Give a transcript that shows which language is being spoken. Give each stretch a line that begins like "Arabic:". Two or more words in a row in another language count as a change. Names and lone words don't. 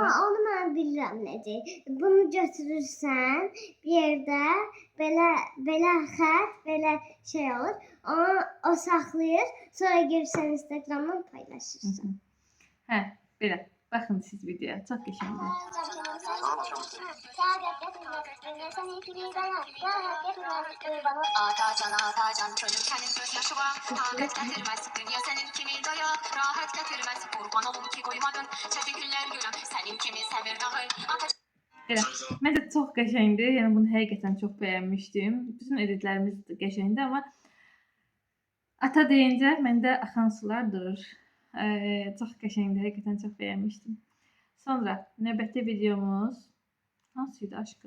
Azerbaijani: onu mən bilirəm necə. Bunu götürürsən, bir yerdə belə xətt, belə şey olur. Onu o saxlayır, sonra girsən Instagramdan paylaşırsan. Hə, belə. Baxın siz videoya. Çox qəşəngdir.
Turkish: Atacan çocukkenin gözyaşı var. Takat getirmez dünya senin kimi daya. Rahat getirmez kurban olum ki koymadın. Çetin günler gülüm senin kimi sevir dahi.
Azerbaijani: Belə. Məncə çox qəşəngdir. Yəni bunu həqiqətən çox bəyənmişdim. Bütün editlərimiz qəşəngdir, amma ata deyincə məndə axan sular durur. Çox qəşəngdir. Həqiqətən çox bəyənmişdim. Sonra növbəti videomuz hansıydı aşkım?